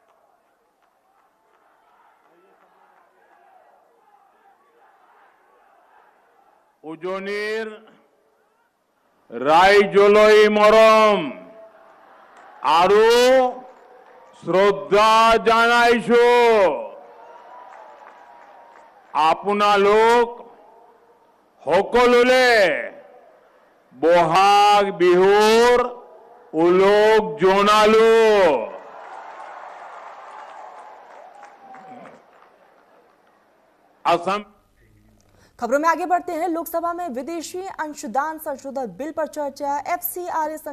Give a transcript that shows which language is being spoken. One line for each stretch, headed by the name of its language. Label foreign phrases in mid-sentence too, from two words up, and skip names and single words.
Assamese: উজনীৰ ৰাইজলৈ মৰম আৰু শ্ৰদ্ধা জনাইছোঁ আপোনালোক সকলোলে বহাগ বিহুৰ উলগ জনালো।
Hindi: असम। खबरों में आगे बढ़ते हैं। लोकसभा में विदेशी अंशदान संशोधन बिल पर चर्चा। एफसीआरए